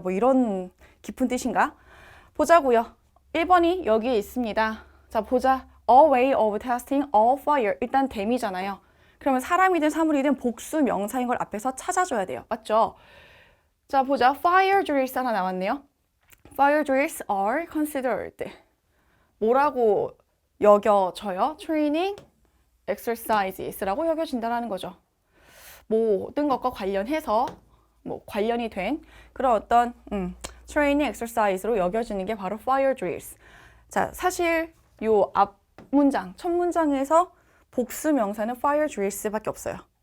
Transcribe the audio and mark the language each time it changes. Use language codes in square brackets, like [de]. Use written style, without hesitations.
[ko] 뭐 이런 깊은 뜻인가? 보자고요. 1번이 여기에 있습니다. 자, 보자. [en] A way of testing a fire. [ko] 일단 댐이잖아요. 그러면 사람이든 사물이든 복수 명사인 걸 앞에서 찾아줘야 돼요. 맞죠? 자, 보자. Fire drills 하나 나왔네요. [en] Fire drills are considered. [ko] 뭐라고 여겨져요? [en] Training exercises [ko] 라고 여겨진다는 거죠. 모든 것과 관련해서 관련이 된 그런 어떤 트레이닝 엑서사이즈로 여겨지는 게 바로 fire drills. 자, 사실 요 앞 문장, 첫 문장에서 복수 명사는 fire drills밖에 없어요.